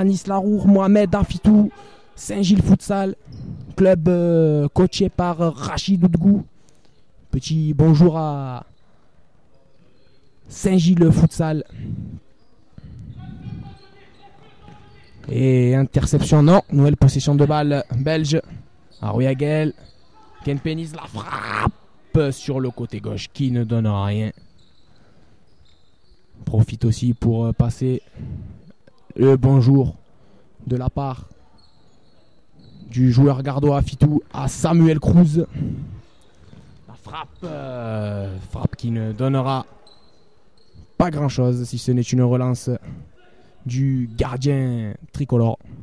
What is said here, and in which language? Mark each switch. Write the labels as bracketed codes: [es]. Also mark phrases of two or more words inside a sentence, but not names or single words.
[fr] Anis Larour, Mohamed Afitou, Saint-Gilles Futsal, club coaché par Rachid Oudgou. Petit bonjour à Saint-Gilles Futsal. Et interception, non. Nouvelle possession de balle belge. Arouillagel. Ken Penis la frappe sur le côté gauche qui ne donne rien. Profite aussi pour passer le bonjour de la part du joueur gardois Fitou à Samuel Cruz. La frappe qui ne donnera pas grand chose si ce n'est une relance du gardien tricolore.